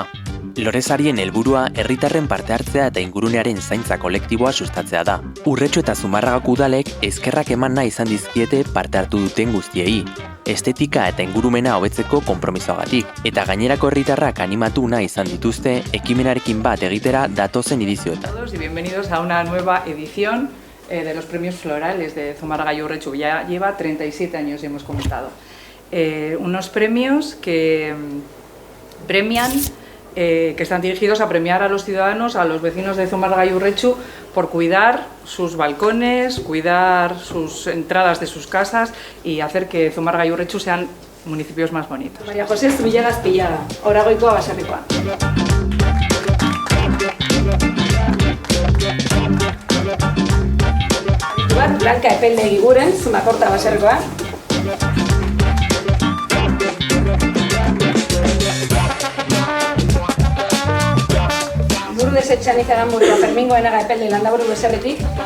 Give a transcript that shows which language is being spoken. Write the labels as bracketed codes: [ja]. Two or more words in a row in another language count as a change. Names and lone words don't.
[eu] Lorezarien helburua herritarren parte hartzea eta ingurunearen zaintza kolektiboa sustatzea da. Urretxu eta Zumarragako udalek eskerrak eman nahi izan dizkiete parte hartu duten guztiei. Estetika eta ingurumena hobetzeko konpromisoagatik, eta gainerako herritarrak animatu nahi izan dituzte ekimenarekin bat egitera datozen edizioetan. [es] Y bienvenidos a una nueva edición de los premios florales de Zumarraga y Urretxu. Ya lleva 37 años, ya hemos comentado. Unos premios que premian que están dirigidos a premiar a los ciudadanos, a los vecinos de Zumarraga y Urretxu, por cuidar sus balcones, cuidar sus entradas de sus casas y hacer que Zumarraga y Urretxu sean municipios más bonitos. [eu] María José Zubillaga Azpillaga, Oragoikoa baserrikoa. Blanca Epelde Egiguren, Zumakorta baserrikoa. Lourdes Etxaniz Aranburua, Fermin Goenaga Epelde Landaburu beserritik.